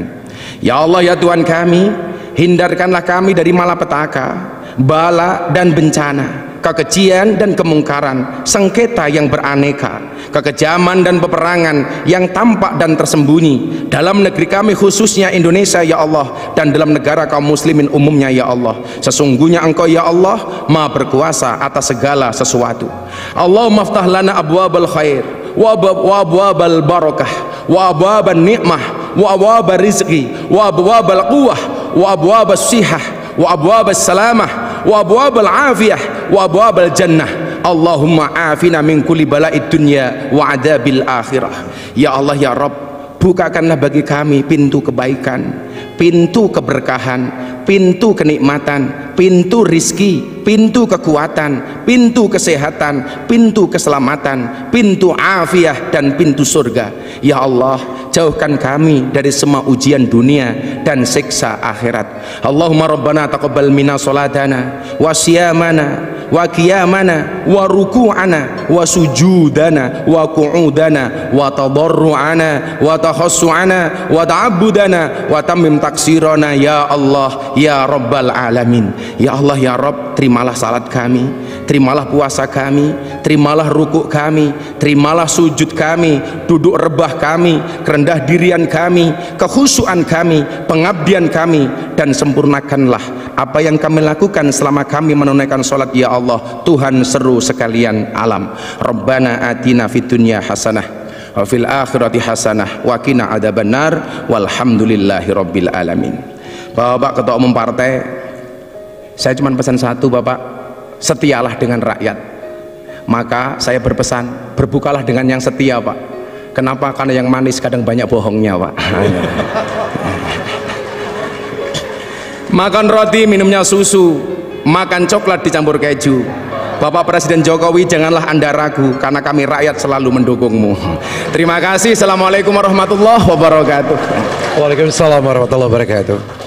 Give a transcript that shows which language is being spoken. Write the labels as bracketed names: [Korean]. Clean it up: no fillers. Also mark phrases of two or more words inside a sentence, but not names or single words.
[Indonesian] Ya Allah, ya Tuhan kami, hindarkanlah kami dari malapetaka, bala dan bencana, kekejian dan kemungkaran, sengketa yang beraneka, kekejaman dan peperangan yang tampak dan tersembunyi dalam negeri kami khususnya Indonesia ya Allah, dan dalam negara kaum muslimin umumnya ya Allah. Sesungguhnya Engkau ya Allah Maha berkuasa atas segala sesuatu. [Arabic] اللهم افتح لنا أبواب الخير وأبواب البركة وأبواب النعمة وأبواب الرزق وأبواب القوة وأبواب الصحة وأبواب السلامة وأبواب العافية وأبواب الجنة. اللهم عافنا من كل بلاء الدنيا وعذاب الآخرة. [Indonesian] Ya Allah ya Rabb, bukakanlah bagi kami pintu kebaikan, pintu keberkahan, pintu kenikmatan, pintu rizki, pintu kekuatan, pintu kesehatan, pintu keselamatan, pintu afiyah dan pintu surga. Ya Allah, jauhkan kami dari semua ujian dunia dan siksa akhirat. [Arabic] اللهم ربنا تقبل منا صلاتنا وصيامنا وقيامنا وركوعنا وسجودنا وقعودنا وتضرعنا وتخشعنا وتعبدنا وتمم تقصيرنا يا الله يا رب العالمين. [Indonesian] Ya Allah ya Rabb, terimalah salat kami, terimalah puasa kami, terimalah rukuk kami, terimalah sujud kami, duduk rebah kami, kerendah dirian kami, kekhusyuan kami, pengabdian kami, dan sempurnakanlah apa yang kami lakukan selama kami menunaikan salat ya Allah, Tuhan seru sekalian alam. [Arabic] ربنا آتنا في الدنيا حسنة وفي الآخرة حسنة وقنا عذاب النار والحمد لله رب العالمين. [Indonesian] Bapak Ketua Umum Partai, saya cuma pesan satu Bapak, setialah dengan rakyat. Maka saya berpesan, berbukalah dengan yang setia Pak. Kenapa? Karena yang manis kadang banyak bohongnya Pak. Makan roti, minumnya susu, makan coklat dicampur keju. Bapak Presiden Jokowi, janganlah Anda ragu, karena kami rakyat selalu mendukungmu. Terima kasih. [Arabic] السلام عليكم ورحمة الله وبركاته. وعليكم السلام ورحمة الله وبركاته.